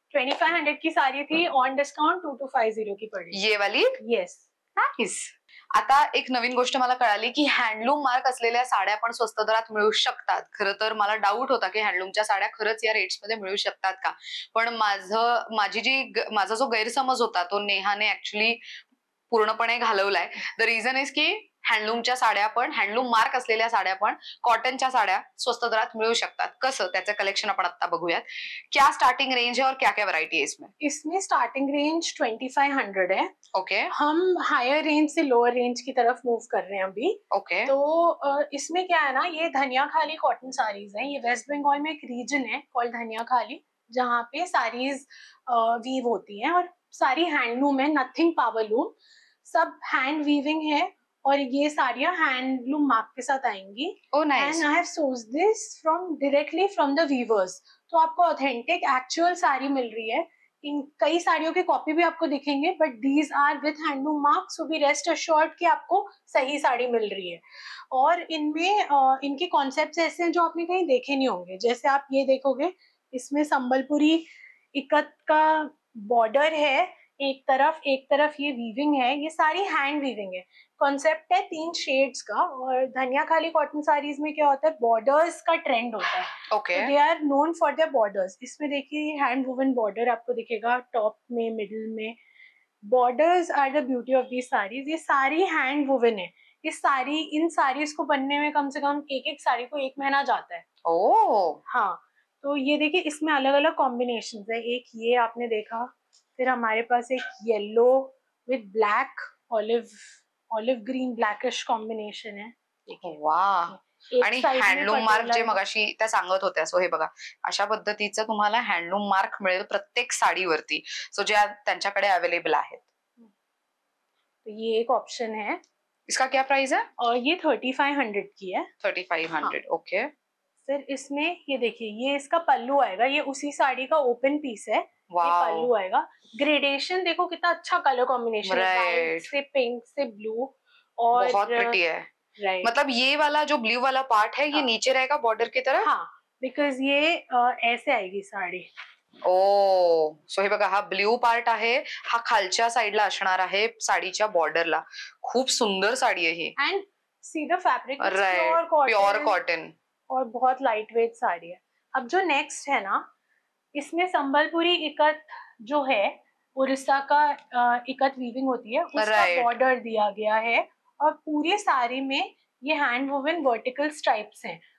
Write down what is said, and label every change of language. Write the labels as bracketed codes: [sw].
[hi] 2500 की साड़ी थी, on discount 2250 की पड़ी. ये वाली? [en] Yes. Nice. [mr] आता एक नवीन गोष्ट मला कळाली की हँडलूम मार्क असलेल्या साड्या पण स्वस्त दरात मिळू शकतात. खरं तर मला डाऊट होता की हँडलूमच्या साड्या खरंच या रेट्स मध्ये मिळू शकतात का, पण माझा जो गैरसमज होता तो नेहाने ऍक्च्युली पूर्णपणे घालवलाय. [en] the reason is [mr] की हँडलूमच्या साड्या पण, हँडलूम मार्क असलेल्या साड्या पण, कॉटनच्या साड्या स्वस्त दरात मिळू शकतात. कसं, त्याचं कलेक्शन आपण आता बघूयात. [hi] क्या स्टार्टिंग रेंज है और क्या क्या वैरायटी है इसमें? इसमें स्टार्टिंग रेंज 2500 है. [en] Okay. [hi] हम हायर रेंज से लोअर रेंज की तरफ मूव कर रहे हैं अभी. [en] Okay. [hi] तो इसमें क्या है ना, ये धनिया खाली कॉटन साड़ीज हैं. ये वेस्ट बंगाल में एक रीजन है कॉल्ड धनिया खाली, जहाँ पे साड़ीज वीव होती हैं और सारी हैंडलूम है, [en] nothing powerloom, [hi] सब हैंड वीविंग है. और ये साड़ियाँ हैंडलूम मार्क के साथ आएंगी. [en] Oh, nice. And I have sourced this directly from the weavers. [hi] तो आपको ऑथेंटिक एक्चुअल साड़ी मिल रही है. इन कई साड़ियों के कॉपी भी आपको दिखेंगे, [en] but these are with handloom mark, so be rest assured [hi] कि आपको सही साड़ी मिल रही है. और इनमें इनके कॉन्सेप्ट्स ऐसे हैं जो आपने कहीं देखे नहीं होंगे. जैसे आप ये देखोगे, इसमें संबलपुरी इकत का बॉर्डर है एक तरफ ये वीविंग है. ये सारी हैंड वीविंग है. कॉन्सेप्ट है 3 शेड्स का. और धनिया खाली कॉटन साड़ीज में क्या होता है, बॉर्डर्स का ट्रेंड होता है. [en] Okay. They are known for their borders. [hi] इसमें देखिए हैंड वुवन बॉर्डर आपको दिखेगा टॉप में, मिडिल में. [en] Borders are the beauty of these saris. [hi] ये सारी हैंड वुवन है. इन साड़ीज को बनने में कम से कम एक साड़ी को 1 महीना जाता है. ओह. हाँ, तो ये देखिए इसमें अलग अलग कॉम्बिनेशन है. एक ये आपने देखा, फिर हमारे पास एक yellow with black, olive green blackish combination [mr] आहे. वाह. आणि हँडलूम मार्क जे मगाशी त्या सांगत होत्या, सो हे बघा, अशा पद्धतीचं तुम्हाला हँडलूम मार्क मिळेल प्रत्येक साडीवरती, सो ज्या त्यांच्याकडे अवेलेबल आहेत. [hi] तो ये एक ऑप्शन है. इसका क्या प्राइस है? और ये 3500 की है. 3500. ओके. फिर इसमें ये देखिए, ये इसका पल्लू आएगा. ये उसी साड़ी का ओपन पीस है. ये पल्लू आएगा. ग्रेडेशन देखो कितना अच्छा कलर कॉम्बिनेशन है, व्हाइट से पिंक से ब्लू, और बहुत प्रिटी है. [en] Right. [hi] मतलब ये वाला जो ब्लू वाला पार्ट है, ये नीचे रहेगा बॉर्डर की तरफ. हाँ, बिकॉज ये ऐसे आएगी साड़ी. [mr] ओ, सो हे बघा, हा ब्ल्यू पार्ट आहे, हा खालच्या साइडला असणार आहे साडीच्या बॉर्डरला. खूप सुंदर साडी आहे ही. [en] and see the fabric, pure cotton, [hi] और बहुत लाइट वेट साड़ी है. अब जो नेक्स्ट है ना, इसमें संबलपुरी इकत जो है, उड़ीसा का इकत वीविंग होती है, उसका बॉर्डर दिया गया है. और पूरी साड़ी में ये हैंड वुवन वर्टिकल स्ट्राइप्स हैं.